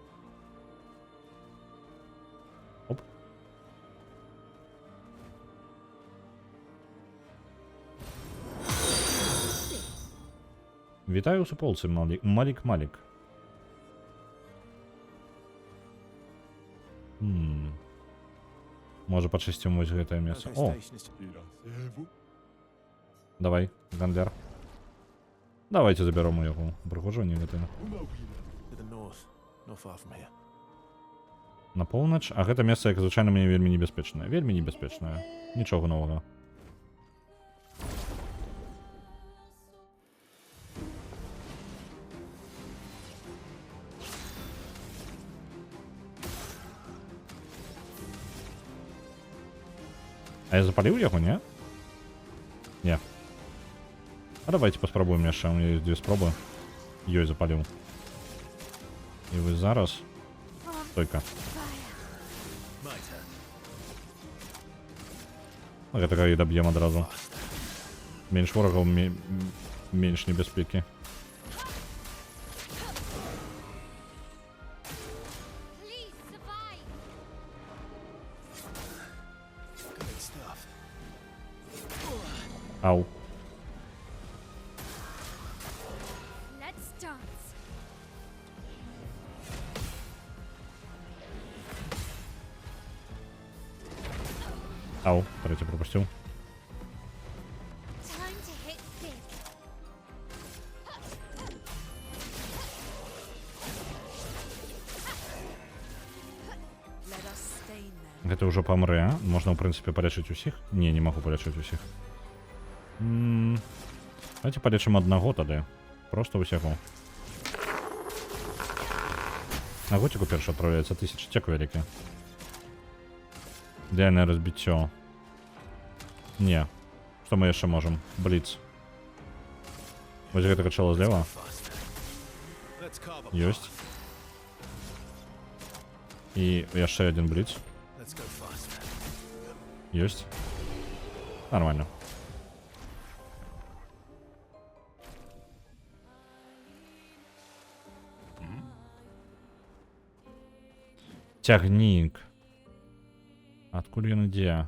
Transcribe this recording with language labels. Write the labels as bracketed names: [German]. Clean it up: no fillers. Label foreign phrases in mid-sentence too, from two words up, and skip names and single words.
[Belarusian] Оп. Вітаю у суполцы, Малік. Можа, пачысцім вось гэтае месца. О, давай, Гандер. Давайте заберем у яго прыгожанне гэтае. [English] To the north, not far from here. [Belarusian] На поўнач, а гэта месца, як звычайна, мне вельмі небяспечнае. Вельмі небяспечнае. Нічога новага. А я запаліў яго, не? Не. А давайте паспрабуем яшчэ. [Russian] У меня [Belarusian] ёсць 2 спробы. Ёй запаліў. І вы зараз... Стойка. [English] My turn. [Belarusian] Гэтага і даб'ем адразу. Менш ворагаў, менш небяспекі. [English] Please survive. Good stuff. [Belarusian] Ау. [English] Let's dance. [Ukrainian] Ау. Третій пропустив. [English] Time to hit big. Let us stain them. [Belarusian] Гэта ўжо памрэ. Можна, ў прынцыпе, палечыць усіх? Не, не магу палечыць усіх. Давайте палечым аднаго тады. Просто усяго. На готику першы адпраўляецца 1000. Цек вялікі. Ідэальнае разбіццё. Не. Што мы яшчэ можам? Бліц. Вось гэтага чала злева. [English] Faster. Let's carve a [Belarusian] Ёсць. І яшчэ адзін бліц. [English] Let's go faster. [Belarusian] Ёсць. Нормально. Цягнік. Адкуль ён ідзе?